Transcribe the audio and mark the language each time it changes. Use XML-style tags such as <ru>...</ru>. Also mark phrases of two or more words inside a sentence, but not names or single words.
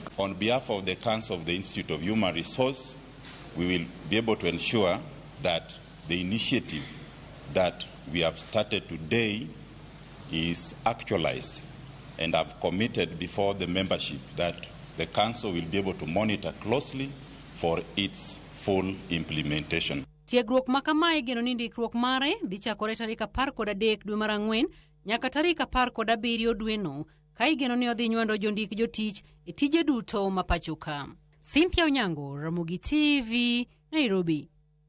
<en>On behalf of the Council of the Institute of Human Resource, we will be able to ensure that the initiative that we have started today is actualized, and I've committed before the membership that the Council will be able to monitor closely for its full implementation.</en> <luo>Tiegruok makama igeno ni ndikruok mare dhi chakore tarik 13 dwe mar Ang'wen nyaka tarik 17 dwe no, ka igeno ni odhi nywando jondik jotich e tije duto ma pachoka. Cynthia Onyango, Ramogi TV, Nairobi.</luo>